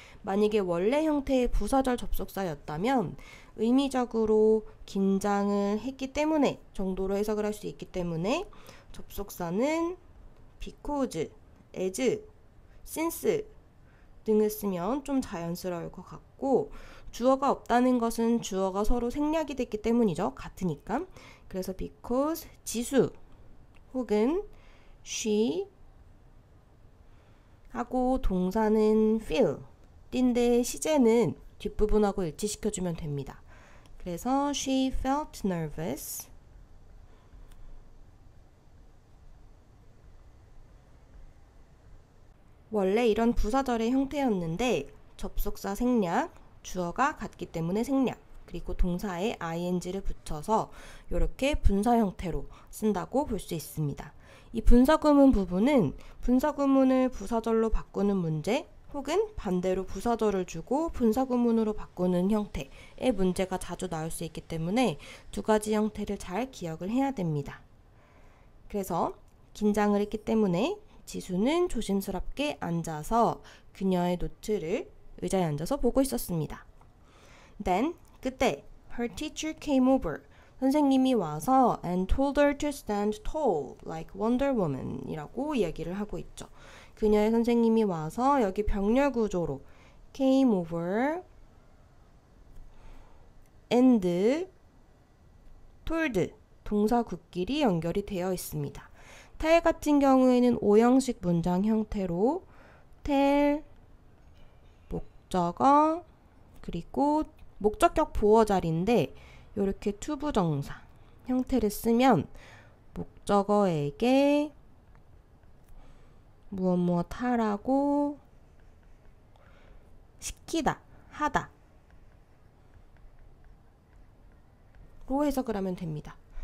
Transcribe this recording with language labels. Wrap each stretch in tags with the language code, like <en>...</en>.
<ko>만약에 원래 형태의 부사절 접속사였다면 의미적으로 긴장을 했기 때문에 정도로 해석을 할 수 있기 때문에 접속사는 because, as, since 등을 쓰면 좀 자연스러울 것 같고, 주어가 없다는 것은 주어가 서로 생략이 됐기 때문이죠. 같으니까. 그래서 because 지수 혹은 she 하고 동사는 feel 인데 시제는 뒷부분하고 일치시켜주면 됩니다. 그래서</ko> <en>she felt nervous.</en> <ko>원래 이런 부사절의 형태였는데 접속사 생략, 주어가 같기 때문에 생략, 그리고 동사에 ing를 붙여서 이렇게 분사 형태로 쓴다고 볼 수 있습니다. 이 분사구문 부분은 분사구문을 부사절로 바꾸는 문제 혹은 반대로 부사절을 주고 분사구문으로 바꾸는 형태의 문제가 자주 나올 수 있기 때문에 두 가지 형태를 잘 기억을 해야 됩니다. 그래서 긴장을 했기 때문에 지수는 조심스럽게 앉아서 그녀의 노트를 의자에 앉아서 보고 있었습니다.</ko> <en>Then,</en> <ko>그때</ko> <en>her teacher came over.</en> <ko>선생님이 와서</ko> <en>and told her to stand tall like Wonder Woman</en> <ko>이라고 이야기를 하고 있죠. 그녀의 선생님이 와서 여기 병렬 구조로</ko> <en>came over and told</en> <ko>동사 굿길이 연결이 되어 있습니다. tell 같은 경우에는 오형식 문장 형태로 tell, 목적어, 그리고 목적격 보어 자리인데 이렇게 투부정사 형태를 쓰면 목적어에게 무엇 하라고 시키다, 하다 로 해석을 하면 됩니다.</ko>